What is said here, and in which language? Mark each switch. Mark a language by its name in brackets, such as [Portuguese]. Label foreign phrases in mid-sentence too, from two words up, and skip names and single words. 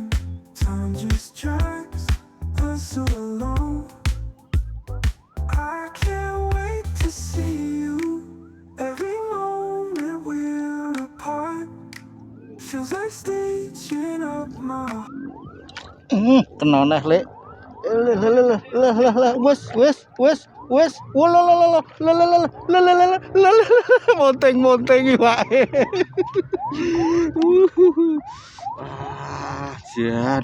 [English] Time just drags us along. I can't wait to see you. Every moment we're apart feels like stitching up my heart. [Javanese] Kena neh Lek. Wes. Monteng-monteng iwake. Ah, jan.